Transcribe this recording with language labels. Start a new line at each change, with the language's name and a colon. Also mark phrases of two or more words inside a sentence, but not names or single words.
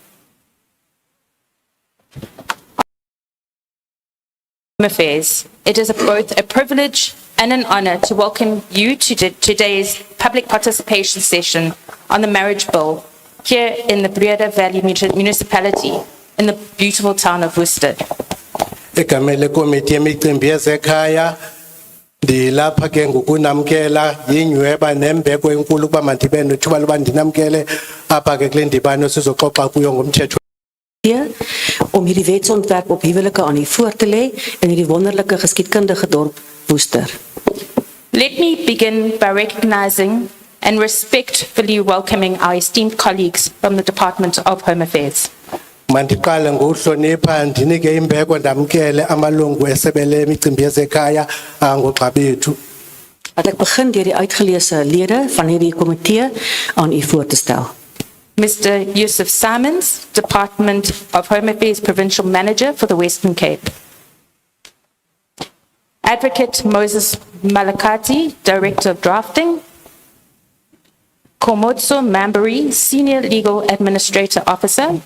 English: Affairs. It is both a privilege and an honor to welcome you to today's public participation session on the marriage bill here in the Breede Valley Municipality in the beautiful town of Worcester.
Xhosa: Egamele komiti yemicimbi yezekhaya ndilapha ke ngokunamkela yinyweba nembeko enkulu kuba mandibe nethuba loba ndinamkele apha ke kule ndibano sizoxoxa kuyo ngomthetho
Afrikaans: om hierdie wetsontwerp op huwelike aan u voor te lê in hierdie wonderlike geskiedkundige dorp Worcester.
English: Let me begin by recognizing and respectfully welcoming our esteemed colleagues from the Department of Home Affairs.
Xhosa: Mandiqale ngokuhlonipha ndinike imbeko ndamkele amalungu esebele emicimbi yezekhaya ngogxa bethu.
Afrikaans: Ek begin deur die uitgeleese lede van hierdie komitee aan u voor te stel.
English: Mr. Yusuf Simons, Department of Home Affairs Provincial Manager for the Western Cape. Advocate Moses Malakati, Director of Drafting. Komotso Mambari, Senior Legal Administrator Officer.